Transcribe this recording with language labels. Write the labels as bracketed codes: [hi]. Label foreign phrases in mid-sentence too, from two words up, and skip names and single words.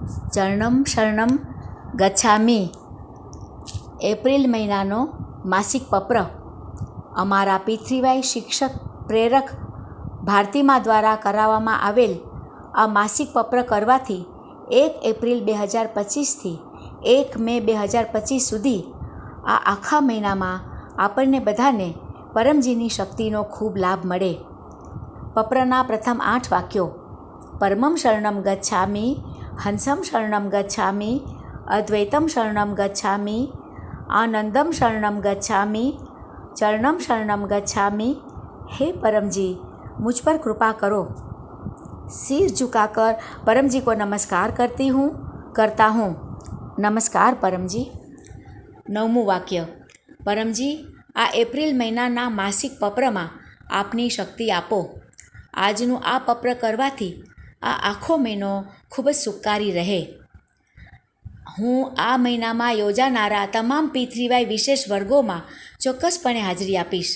[sa] चरणं शरणं गच्छामि [gu] એપ્રિલ મહિનાનો માસિક પત્ર અમારા પૃથ્વીભાઈ શિક્ષક પ્રેરક ભારતીમા દ્વારા કરાવવામાં આવેલ આ માસિક પત્ર કરવાથી 1 એપ્રિલ 2025થી 1 મે 2025 સુધી આ આખા મહિનામાં આપણને બધાને પરમજીની શક્તિનો ખૂબ લાભ મળે. પત્રના પ્રથમ 8 વાક્યો: [sa] परमं शरणं गच्छामि, हंसं शरणं गच्छामि, अद्वैतं शरणं गच्छामि, आनन्दं शरणं गच्छामि, चरणं शरणं गच्छामि. [hi] हे परम जी, मुझ पर कृपा करो. सिर झुकाकर परम जी को नमस्कार करता हूँ. नमस्कार परम जी. [gu] 9મું વાક્ય: પરમજી, આ એપ્રિલ મહિનાના માસિક પત્રમાં આપની શક્તિ આપો. આજનું આ પત્ર કરવાથી આ આખો મહિનો ખૂબ જ સુખકારી રહે. હું આ મહિનામાં યોજાનારા તમામ પૃથ્વીભાઈ વિશેષ વર્ગોમાં ચોક્કસપણે હાજરી આપીશ.